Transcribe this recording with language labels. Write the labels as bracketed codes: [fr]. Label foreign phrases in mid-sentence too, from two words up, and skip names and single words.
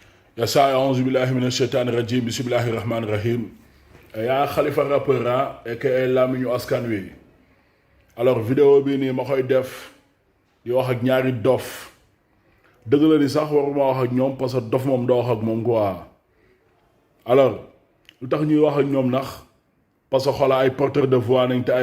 [ar] Yasa أعوذ بالله من الشيطان الرجيم بسم الله الرحمن الرحيم. [wo] Yaa Khalifa rappeur aka lamiñu askan wi. Alors vidéo bi nii ma koy def di wax ak ñaari dof. Dëgg la ni sax waruma wax ak ñoom [fr] parce que [wo] dof moom doo wax ak moom quoi. Alors lu tax ñuy wax ak ñoom nax [fr] parce que [wo] xoolal ay [fr] porteurs de voix [wo] nañ te ay